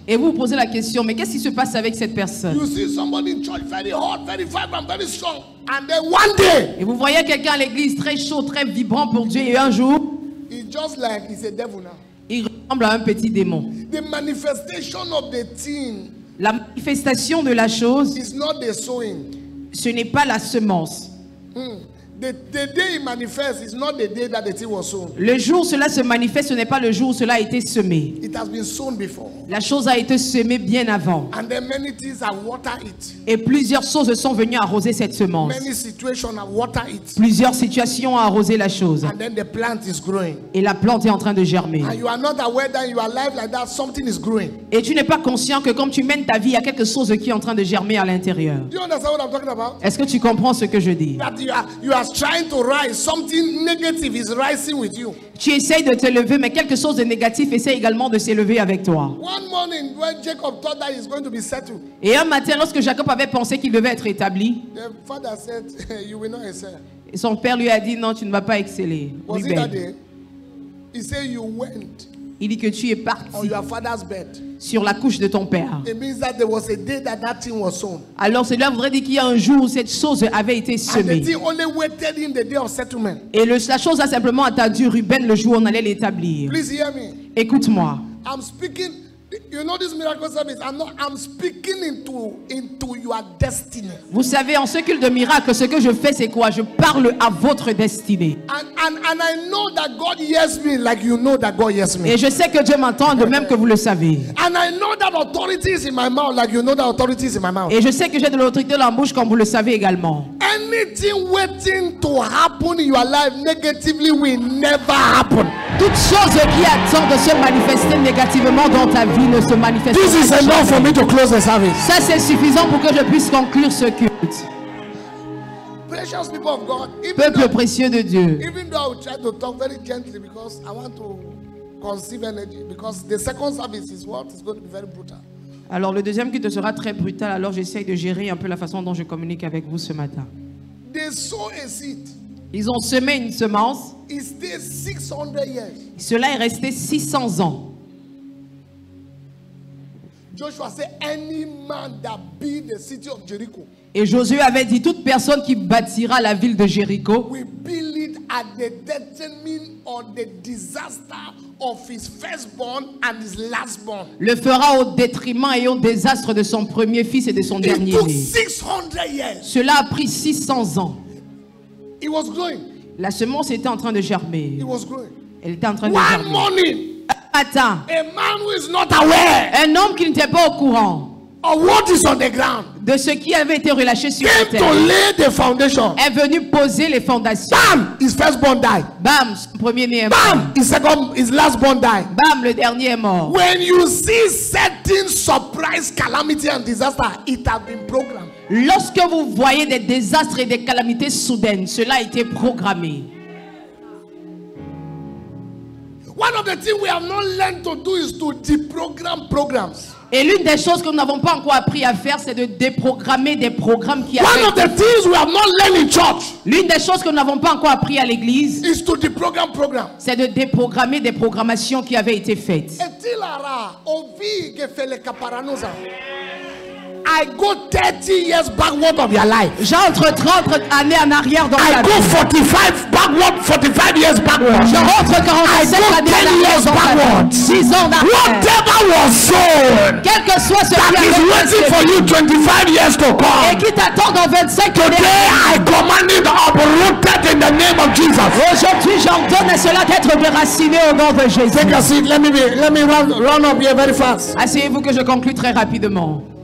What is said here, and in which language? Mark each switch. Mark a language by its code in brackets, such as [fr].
[fr] Et vous vous posez la question, mais qu'est-ce qui se passe avec cette personne? [en] You see somebody in church very hot, very vibrant, very strong. And then one day, [fr] Et vous voyez quelqu'un à l'église très chaud, très vibrant pour Dieu, et un jour, [en] it's just like he's a devil now. [fr] il ressemble à un petit démon. [en] The manifestation of the thing [fr] La manifestation de la chose, [en] is not the sowing. [fr] ce n'est pas la semence. [en] The day it manifests is not the day that the thing was sown. [fr] Le jour où cela se manifeste, ce n'est pas le jour où cela a été semé. [en] It has been sown before. [fr] La chose a été semée bien avant. [en] And then many things have watered it. [fr] Et plusieurs choses sont venues arroser cette semence. [en] Many situations have watered it. [fr] Plusieurs situations ont arrosé la chose. [en] And then the plant is growing. [fr] Et la plante est en train de germer. [en] And you are not aware that in your life like that, something is growing. [fr] Et tu n'es pas conscient que comme tu mènes ta vie, il y a quelque chose qui est en train de germer à l'intérieur. [en] Do you understand what I'm talking about? [fr] Est-ce que tu comprends ce que je dis? [en] That you are trying to rise. Something negative is rising with you. [fr] Tu essayes de te lever, mais quelque chose de négatif essaie également de s'élever avec toi. [en] One morning when Jacob thought that he's going to be settled, [fr] Et un matin, lorsque Jacob avait pensé qu'il devait être établi, [en] the father said, you will not excel. [fr] et son père lui a dit non, tu ne vas pas exceller. [en] Was [fr] Oui, [en] it that ben. day? He said you went [fr] Il dit que tu es [en] on [fr] parti [en] your father's bed. [fr] sur la couche de ton père. [en] It means that there was a day that that thing was sown. [fr] Alors cela voudrait dire qu'il y a un jour où cette chose avait été [en] And the [fr] semée. [en] thing only waited in the day of settlement. [fr] Et la chose a simplement attendu Ruben le jour où on allait l'établir. [en] Please hear me. [fr] Écoute-moi. [en] I'm speaking. You know this miracle service. I'm speaking into your destiny. [fr] Vous savez, en ce culte de miracle, ce que je fais, c'est quoi? Je parle à votre destinée. [en] And I know that God hears me like you know that God hears me. [fr] Et je sais que Dieu m'entend de même que vous le savez. [en] And I know that authority is in my mouth like you know that authority is in my mouth. [fr] Et je sais que j'ai de l'autorité dans la bouche comme vous le savez également. [en] Anything waiting to happen in your life negatively will never happen. [fr] Toute chose qui attend de se manifester négativement dans ta vie ne se manifeste [en] This is [fr] pas. [en] enough for me to close the service. [fr] Ça c'est suffisant pour que je puisse conclure ce culte. [en] Precious people of God, [fr] Peuple précieux de Dieu. [en] even though I will try to talk very gently because I want to conceive energy, because the second service is what is going to be very brutal. [fr] Alors le deuxième culte sera très brutal, alors j'essaye de gérer un peu la façon dont je communique avec vous ce matin. [en] They sow a seed. [fr] Ils ont semé une semence. [en] It stays 600 years. [fr] Cela est resté 600 ans. [en] Joshua said, any man that build the city of Jericho [fr] Et Josué avait dit, toute personne qui bâtira la ville de Jéricho [en] will build it at the detriment or the disaster of his firstborn and his lastborn. [fr] le fera au détriment et au désastre de son premier fils et de son [en] It [fr] dernier [en] took [fr] né. [en] 600 years. [fr] Cela a pris 600 ans. [en] It was growing. [fr] La semence était en train de germer. [en] It was growing. [fr] Elle était en train de [en] One [fr] germer. [en] morning, [fr] Un matin, [en] a man who is not aware [fr] un homme qui n'était pas au courant [en] of what is on the ground [fr] de ce qui avait été relâché sur la [en] came to [fr] terre [en] lay the foundation. [fr] est venu poser les fondations. [en] Bam! His firstborn died. [fr] Bam, son premier né est mort. [en] Bam! His lastborn died. [fr] Bam, le dernier est mort. [en] When you see certain surprise, calamity, and disaster, it has been programmed. [fr] Lorsque vous voyez des désastres et des calamités soudaines, cela a été programmé. [en] One of the things we have not learned to do is to deprogram programs. [fr] Et l'une des choses que nous n'avons pas encore appris à faire, c'est de déprogrammer des programmes qui [en] One [fr] avaient [en] of the things we have not learned in church [fr] L'une des choses que nous n'avons pas encore appris à l'église, [en] is to deprogram programs. [fr] c'est de déprogrammer des programmations qui avaient été faites. Etilara, ovi gefele kaparanoza. [en] I go 30 years backward of your life. [fr] J'entre 30 années en arrière dans [en] I [fr] ta [en] go [fr] vie. [en] 45 years backward. [fr] Je rentre 45 [en] I go [fr] années [en] 10 [fr] en arrière [en] years [fr] dans ta [en] backward. [fr] vie. 6 ans d'arrière. [en] Whatever was sown [fr] Quel que soit ce [en] that [fr] qui [en] is [fr] avait [en] waiting for [fr] été [en] you 25 years to [fr] et [en] come. [fr] qui t'attend dans 25 [en] Today [fr] années. [en] I command it uprooted in the name of Jesus. [fr] Aujourd'hui, j'ordonne à cela d'être déraciné au nom de Jésus. [en] Take a seat. Let me run up here very fast. [fr] Asseyez-vous que je conclue très rapidement.